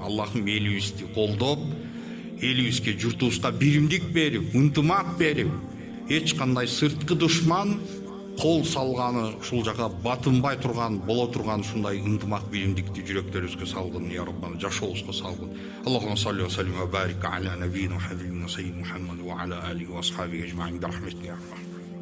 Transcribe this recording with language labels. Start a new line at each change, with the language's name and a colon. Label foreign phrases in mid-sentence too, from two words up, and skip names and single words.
Kyrgyz: Аллахым, элибизди колдоп, элибизге, журтубузга биримдик берип, ынтымак берип, эч кандай сырткы душман кол салганы ушул жака батынбай турган, боло турган ушундай ынтымак биримдикти жүрөктөрүбүзгө салгын
Arabic: يا ربنا,
Kyrgyz: жашообузга салгын.
Arabic: اللهم صل وسلم وبارك على نبينا محمد سيد محمد وعلى آله وأصحابه أجمعين برحمتك يا